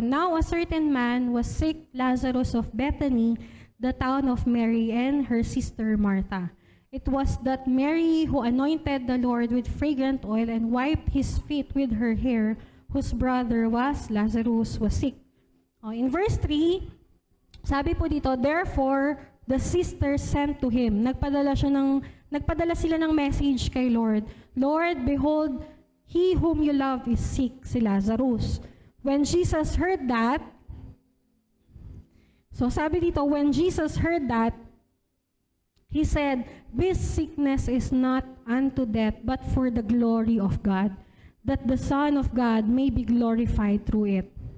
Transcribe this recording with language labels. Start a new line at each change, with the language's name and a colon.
English: Now, a certain man was sick, Lazarus of Bethany, the town of Mary and her sister Martha. It was that Mary who anointed the Lord with fragrant oil and wiped his feet with her hair, whose brother was Lazarus was sick. In verse 3,
Filipino: sabi po dito,
English: therefore, the sisters sent to him.
Filipino: Nagpadala sila ng message kay Lord.
English: Lord, behold, he whom you love is sick, si Lazarus. When Jesus heard that,
Filipino: so sabi dito,
English: when Jesus heard that, he said, this sickness is not unto death, but for the glory of God, that the Son of God may be glorified through it.